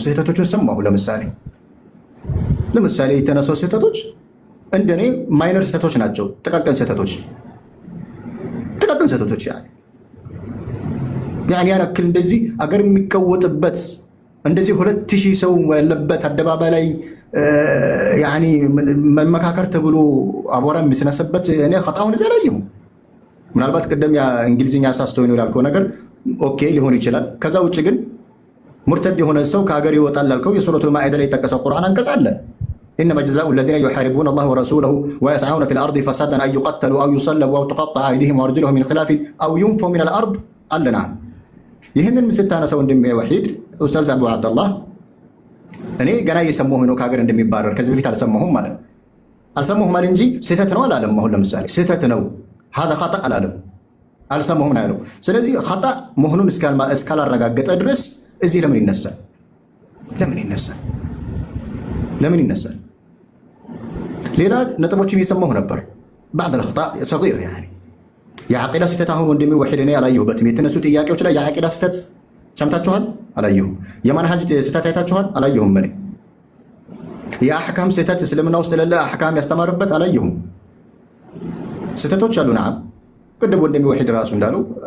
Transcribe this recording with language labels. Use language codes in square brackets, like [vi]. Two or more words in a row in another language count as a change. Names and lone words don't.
[am] ስህተቶቹን ሰማሁ። ለምሳሌ የተነሳው ስህተቶች እንደኔ ማይነር ስህተቶች ናቸው። ጥቃቅን ስህተቶች ያን ያክል እንደዚህ አገር የሚቀወጥበት እንደዚህ 2000 ሰው ያለበት አደባባይ ላይ መመካከር ተብሎ አቧራ የሚስነስበት እኔ ኸጣውን እዚያ አላየሁም። ምናልባት ቅደም እንግሊዝኛ አሳስተው ነው ያልከው ነገር ኦኬ ሊሆን ይችላል። ከዛ ውጭ ግን ሙርተድ የሆነ ሰው ከሀገር ይወጣል ላልከው የሱረቱል ማኢዳ ላይ የተጠቀሰው ቁርአን አንቀጽ አለ። [ar] إنما جزاء الذين يحاربون الله ورسوله ويسعون في الارض فسادا ان يقتلوا او يصلبوا او تقطع ايديهم وارجلهم من خلاف او ينفوا من الارض [am] አለና። ይህንን ስታነሳው እንደሚወሂድ ኡስታዝ አቡ አብደላህ እኔ ገና እየሰማሁ ነው ከሀገር እንደሚባረር። ከዚህ በፊት አልሰማሁም ማለት እንጂ ስህተት ነው አላለም። አሁን ለምሳሌ ስህተት ነው [ar] هذا خطأ [am] አላለም፣ አልሰማሁም ነው ያለው። ስለዚህ خطأ መሆኑን እስካላረጋገጠ ድረስ እዚህ ለምን ይነሳል? ሌላ ነጥቦችን እየሰማሁ ነበር። [ar] بعض الأخطاء صغيرة [am] የዓቂዳ ስህተት አሁን ወንድሜ ወሒድ እኔ አላየሁበትም። የተነሱ ጥያቄዎች ላይ የዓቂዳ ስህተት ሰምታችኋል? አላየሁም። የማንሃጅ ስህተት አይታችኋል? አላየሁም። እኔ የአሕካም ስህተት እስልምና ውስጥ ለለ አሕካም ያስተማርበት አላየሁም። ስህተቶች አሉ። ነዓም ቅድም ወንድሜ ወሒድ ራሱ እንዳለው